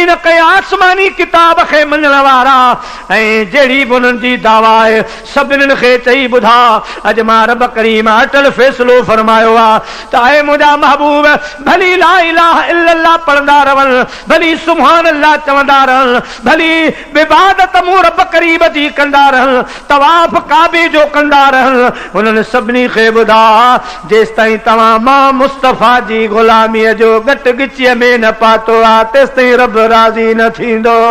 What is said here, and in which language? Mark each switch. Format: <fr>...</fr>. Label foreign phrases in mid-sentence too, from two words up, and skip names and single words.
<sd>न कहीं आसमानी किताब खे मञण वारा ऐं जहिड़ी बि उन्हनि जी दावा आहे सभिनीनि खे चई ॿुधा अॼु मां रब करीम अटल फ़ैसिलो फरमायो आहे त ऐं मुंहिंजा महबूब भली</sd> <ar>لا إله إلا الله</ar> <sd>पढ़ंदा रहनि भली</sd> <ar>سبحان الله</ar> <sd>चवंदा रहनि भली इबादत मूं रब करीम जी कंदा रहनि तवाफ़ काबे जो कंदा रहनि उन्होंने सभिनी खे ॿुधा जेसि ताईं तव्हां मां मुस्तफ़ा जी ग़ुलामीअ जो घट गिचीअ में न पातो आहे तेसि ताईं रब राज़ी न थींदो</sd>